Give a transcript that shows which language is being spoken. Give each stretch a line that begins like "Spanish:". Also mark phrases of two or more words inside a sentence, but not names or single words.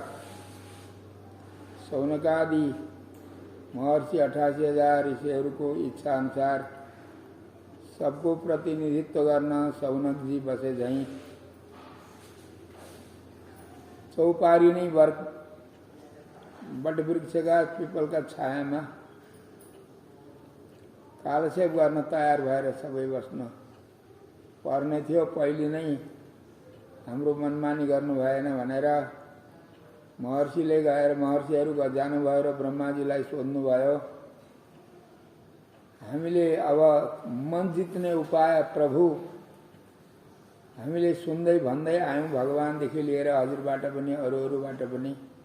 Nepali: शौनकादि महर्षि 88,000 ऋषिहरूको इच्छा अनुसार सबको प्रतिनिधित्व गर्न शौनक जी बसे झैं चौपारी नै बट
Hindi: वृक्ष का पीपल का छाया में
Nepali: कालक्षेप गर्न तयार भएर सबै बस्न पर्ने थियो। पहिले नै हाम्रो मनमानी गर्नु भएन भनेर महर्षिले गएर महर्षिहरू जानुभयो र ब्रह्माजीलाई सोध्नुभयो हामीले अब मन जित्ने उपाय प्रभु हामीले सुन्दै भन्दै आयौं भगवानदेखि लिएर हजुरबाट पनि अरूबाट पनि।